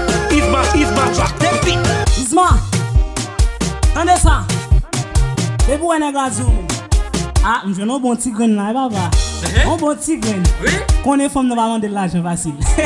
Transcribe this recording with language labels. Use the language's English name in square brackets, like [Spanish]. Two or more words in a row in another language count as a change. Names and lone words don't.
[English] If my, if my drop the beat. Isma, [Haitian Creole] tande sa. E pou nèg la zou. Ah, m jwenn bon ti gren la, e papa. Eh? Un bon ti gren. Oui. Konnen fanm nou pa mande lajan fasil.